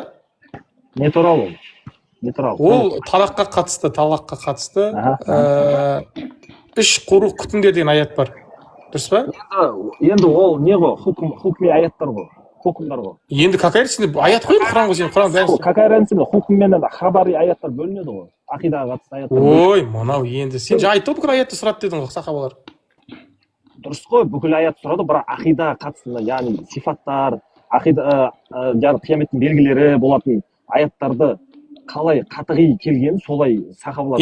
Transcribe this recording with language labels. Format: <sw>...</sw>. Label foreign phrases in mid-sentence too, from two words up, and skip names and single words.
<kk>Не туралы ол? Не туралы? Ол талаққа қатысты. Үш құру күтіңдер деген аят бар. Дұрыс па? Енді ол не ғой? Хукми аяттар ғой. Хукумдар ғой.</kk> <ru>Енді какая разница?</ru> <kk>Аят қой, Құран ғой, сен Құран бәрін.</kk> <ru>Какая разница?</ru> <kk>Хукм менен хабари аяттар бөлінеді ғой. Ақидаға қатысты аяттар. Ой, мынау енді сен жаңа айттың бүкіл аятты сұрады дедің ғой сахабалар. Дұрыс қой, бүкіл аят сұрады, бірақ ақидаға қатысты, яғни сифаттар, ақида, яғни қияметтің белгілері болатын аяттарды қалай қатығи келген, солай сахабалар.</kk>